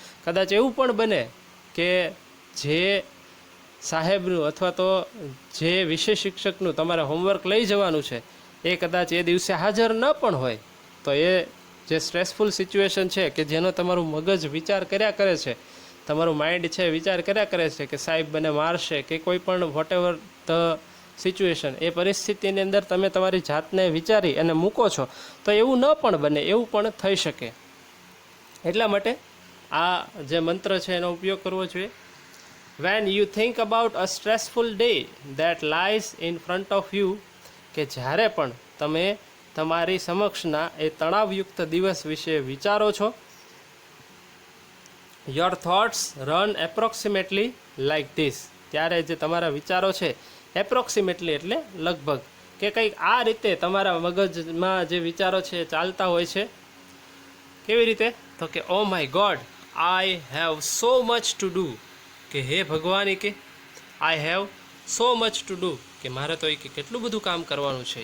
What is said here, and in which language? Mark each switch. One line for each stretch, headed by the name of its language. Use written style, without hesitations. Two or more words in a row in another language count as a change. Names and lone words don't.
Gujarati: કદાચ એવું પણ બને કે જે સાહેબનું અથવા તો જે વિષય શિક્ષકનું તમારે હોમવર્ક લઈ જવાનું છે એ કદાચ એ દિવસે હાજર ન પણ હોય, તો એ જે
English: stressful situation
Gujarati: છે કે જેનો તમારું મગજ વિચાર કર્યા કરે છે, તમારું માઇન્ડ છે વિચાર કર્યા કરે છે કે સાહેબ મને મારશે કે કોઈ પણ
English: whatever the situation,
Gujarati: એ પરિસ્થિતિની અંદર તમે તમારી જાતને વિચારી અને મૂકો છો, તો એવું ન પણ બને, એવું પણ થઈ શકે. એટલા માટે આ જે મંત્ર છે એનો ઉપયોગ કરવો જોઈએ.
English: When you think about a stressful day that lies in front of you,
Gujarati: કે જ્યારે પણ તમે તમારી સમક્ષના એ તણાવયુક્ત દિવસ વિશે વિચારો છો,
English: your thoughts run approximately like this,
Gujarati: ત્યારે જે તમારા વિચારો છે એપ્રોક્સિમેટલી એટલે લગભગ, કે કંઈક આ રીતે તમારા મગજમાં જે વિચારો છે ચાલતા હોય છે. કેવી રીતે? તો કે
English: Oh my God, I have so much to do,
Gujarati: કે હે ભગવાન, કે
English: I have so much to do,
Gujarati: કે મારે તો કે કેટલું બધું કામ કરવાનું છે.